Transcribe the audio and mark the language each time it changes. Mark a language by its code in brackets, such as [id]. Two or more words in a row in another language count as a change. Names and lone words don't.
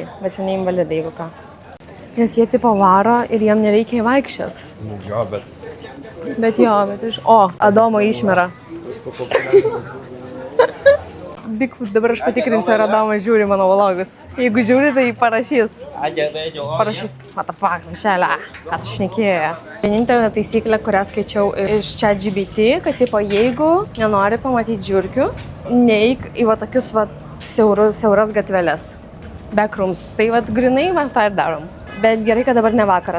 [lt] Bet čia ne invalidai, jeigu ką. Nes jie tipo varo ir jiem nereikia vaikščioti. Jo, bet... Bet jo, bet iš... O, Adomo išmera. Bigfoot, dabar aš patikrinsiu, ar Adomas žiūri mano vlogus. Jeigu žiūri, tai parašys. Parašys, [en] what the fuck, [lt] Mišelė, ką tu šnekėjai. Vienintelė taisyklė, kurią skaičiau iš ChatGPT, kad tipo, jeigu nenori pamatyti žiurkių, neik į va tokius va siauras gatveles. Backrooms. Tai va grinai mes tą ir darom. Bet gerai, kad dabar ne vakaras.